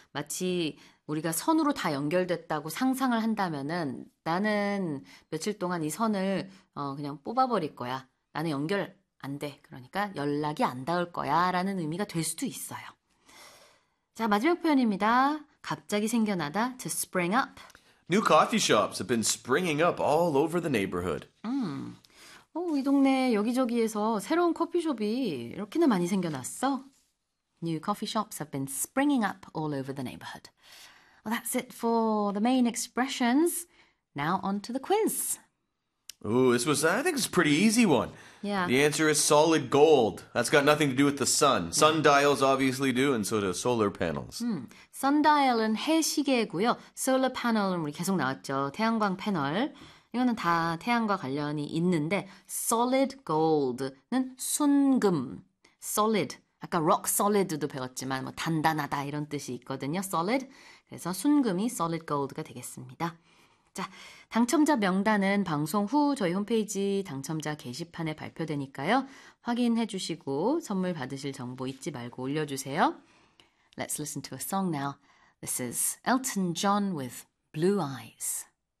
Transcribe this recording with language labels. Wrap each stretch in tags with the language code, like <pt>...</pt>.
<ko>마치 우리가 선으로 다 연결됐다고 상상을 한다면은 나는 며칠 동안 이 선을 그냥 뽑아버릴 거야. 나는 연결 안 돼. 그러니까 연락이 안 닿을 거야. 라는 의미가 될 수도 있어요. 자, 마지막 표현입니다. 갑자기 생겨나다.</ko> <en>To spring up. New coffee shops have been springing up all over the neighborhood.</en> <ko>이 동네 여기저기에서 새로운 커피숍이 이렇게나 많이 생겨났어.</ko> <en>New coffee shops have been springing up all over the neighborhood. Well, that's it for the main expressions. Now on to the quiz. Ooh, this was, I think it's a pretty easy one. Yeah. The answer is solid gold. That's got nothing to do with the sun. Sundials obviously do, and so do solar panels.</en> <ko>Sundial은 해시계고요. Solar panel은 우리 계속 나왔죠. 태양광 패널. 이거는 다 태양과 관련이 있는데, solid gold는 순금. solid. 아까 rock solid도 배웠지만, 단단하다 이런 뜻이 있거든요. solid. 그래서 순금이 solid gold가 되겠습니다. 자, 당첨자 명단은 방송 후 저희 홈페이지 당첨자 게시판에 발표되니까요. 확인해 주시고 선물 받으실 정보 잊지 말고 올려주세요.</ko> <en>Let's listen to a song now. This is Elton John with Blue Eyes.</en>